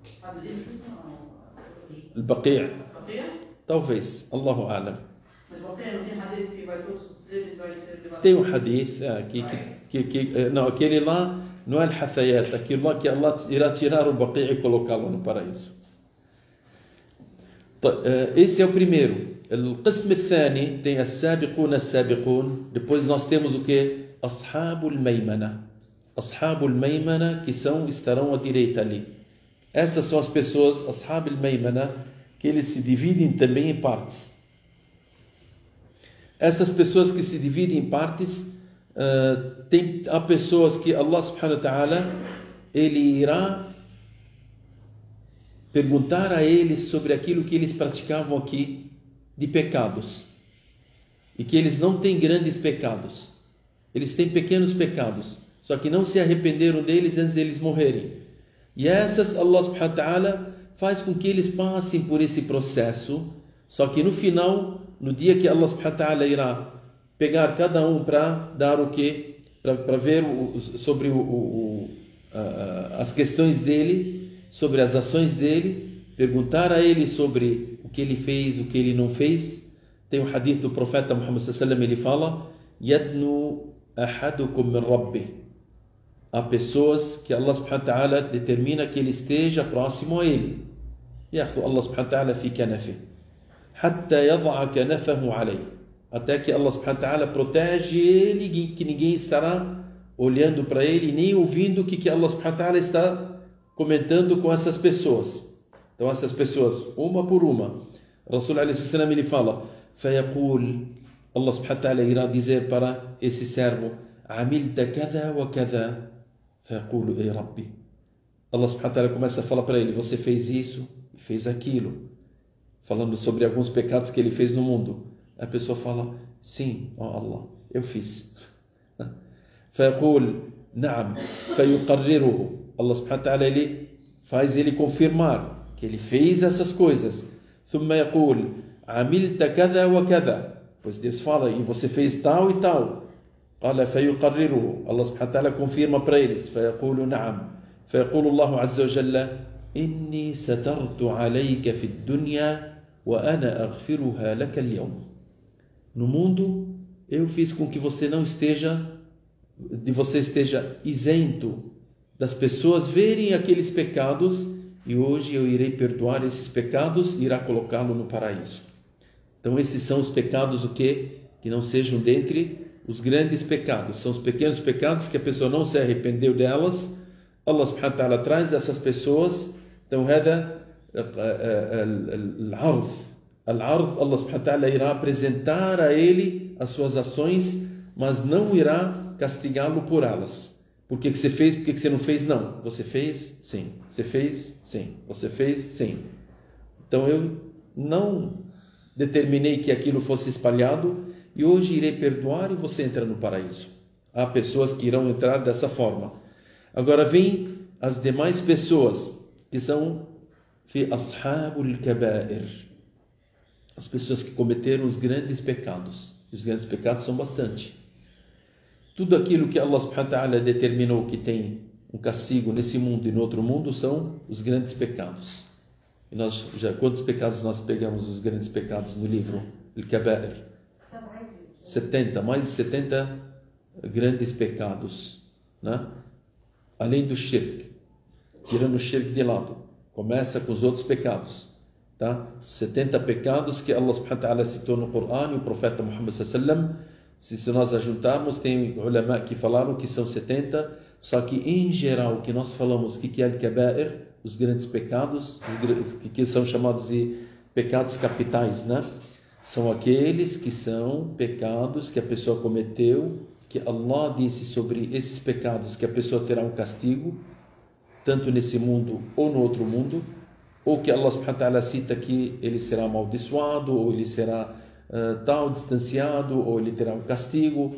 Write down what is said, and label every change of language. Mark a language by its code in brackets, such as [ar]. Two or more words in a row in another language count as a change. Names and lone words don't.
[pt] Al-Baqi'. Talvez, [ar] الله أعلم. [pt] Mas não tem hadith que vai todos eles vai ser levado. Tem um hadith não, aquele lá não é al-Hathayat, aquele lá que Allah irá tirar o Baqi' e colocá-lo no paraíso. Esse é o primeiro. [ar] القسم الثاني tem السابقون السابقون. [pt] Depois nós temos o que? [ar] أصحاب الميمنة. أصحاب الميمنة, [pt] que estarão à direita ali. Essas são as pessoas, [ar] أصحاب الميمنة, [pt] que eles se dividem também em partes. Essas pessoas que se dividem em partes, há pessoas que [ar] الله سبحانه وتعالى, [pt] ele irá perguntar a eles sobre aquilo que eles praticavam aqui de pecados. E que eles não têm grandes pecados. Eles têm pequenos pecados. Só que não se arrependeram deles antes deles morrerem. E essas, [ar] الله سبحانه وتعالى [pt] faz com que eles passem por esse processo. Só que no final, no dia que [ar] الله سبحانه وتعالى [pt] irá pegar cada um para dar o quê? Para ver sobre as questões dele, sobre as ações dele, perguntar a ele sobre o que ele fez, o que ele não fez. Tem o hadith do profeta Muhammad [ar] صلى الله عليه وسلم, [pt] ele fala: [ar] "يدنو أحدكم من ربه." [pt] Há pessoas que [ar] الله سبحانه وتعالى [pt] determina que ele esteja próximo a ele. [ar] يأخذ الله سبحانه وتعالى في كنفه حتى يضع كنفه عليه. [pt] Até que [ar] الله سبحانه وتعالى [pt] protege ele, que ninguém estará olhando para ele, nem ouvindo o que [ar] الله سبحانه وتعالى [pt] está comentando com essas pessoas. Então essas pessoas, uma por uma, [ar] رسول عليه السلام, [pt] ele fala: فيقول, [ar] الله سبحانه وتعالى [pt] irá dizer para esse servo: [ar] عملت كذا وكذا. فيقول اي ربي. الله سبحانه وتعالى [pt] começa a falar para ele: você fez isso e fez aquilo. falando sobre alguns pecados que ele fez no mundo. A pessoa fala, sim, ó Allah, eu fiz. [ar] فيقول نعم فيقرره. الله سبحانه وتعالى, [pt] ele faz ele confirmar que ele fez essas coisas. [ar] ثم يقول عملت كذا وكذا. [pt] Pois Deus fala, e você fez tal e tal. [ar] قال فيقرره. الله سبحانه وتعالى [pt] confirma para eles. [ar] فيقول نعم. فيقول الله عز وجل إني سترت عليك في الدنيا وأنا أغفرها لك اليوم. [pt] No mundo, eu fiz com que você não esteja, você esteja isento das pessoas verem aqueles pecados, e hoje eu irei perdoar esses pecados e irá colocá-lo no paraíso. Então esses são os pecados o quê? Que não sejam dentre os grandes pecados, são os pequenos pecados que a pessoa não se arrependeu delas. [ar] الله سبحانه وتعالى [pt] traz essas pessoas. Então [ar] هذا العرض, الله سبحانه وتعالى [pt] irá apresentar a ele as suas ações, mas não irá castigá-lo por elas. Por que você fez? Por que você não fez? Não. Você fez? Sim. Você fez? Sim. Você fez? Sim. Então eu não determinei que aquilo fosse espalhado e hoje irei perdoar e você entra no paraíso. Há pessoas que irão entrar dessa forma. Agora vem as demais pessoas que são [ar] في أصحاب الكبائر, [pt] as pessoas que cometeram os grandes pecados. Os grandes pecados são bastante. Tudo aquilo que [ar] الله سبحانه وتعالى [pt] determinou que tem um castigo nesse mundo e no outro mundo são os grandes pecados. E nós já, quantos pecados nós pegamos os grandes pecados no livro Al-Kabair? 70, mais de 70 grandes pecados, né? Além do shirk, tirando o shirk de lado, começa com os outros pecados, tá? 70 pecados que [ar] الله سبحانه وتعالى [pt] citou no Corão, e o profeta Muhammad [ar] صلى الله عليه وسلم. [pt] Se nós ajuntarmos, tem ulama que falaram que são 70, só que em geral, que nós falamos que é al-kabair, os grandes pecados, que são chamados de pecados capitais, né? São aqueles que são pecados que a pessoa cometeu, que Allah disse sobre esses pecados que a pessoa terá um castigo, tanto nesse mundo ou no outro mundo, ou que [ar] الله سبحانه وتعالى [pt] cita que ele será amaldiçoado, ou ele será tal, distanciado, ou ele terá um castigo.